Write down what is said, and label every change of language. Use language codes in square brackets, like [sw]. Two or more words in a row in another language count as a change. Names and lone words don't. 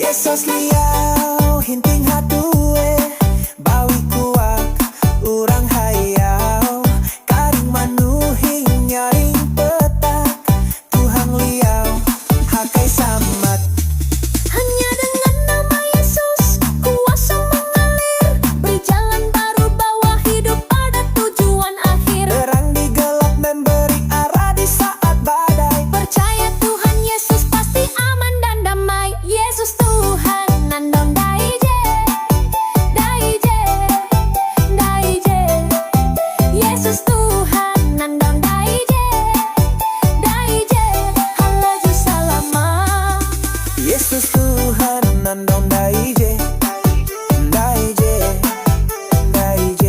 [nij] sos liau hinting hadue bawi kuak urang hayau karing manuhing nyaring petak Tuhan liau hakai samat. [id] Hanya dengan nama Yesus kuasa mengalir, berjalan baru bawa hidup pada tujuan akhir. Terang di gelap memberi arah di saat badai. Percaya Tuhan Yesus pasti aman dan damai. [nij] Yesus Tuhan nandong daije, daije, daije. Yesus Tuhan nandong daije, daije. Halaju salama. Yesus Tuhan nandong daije, daije, daije.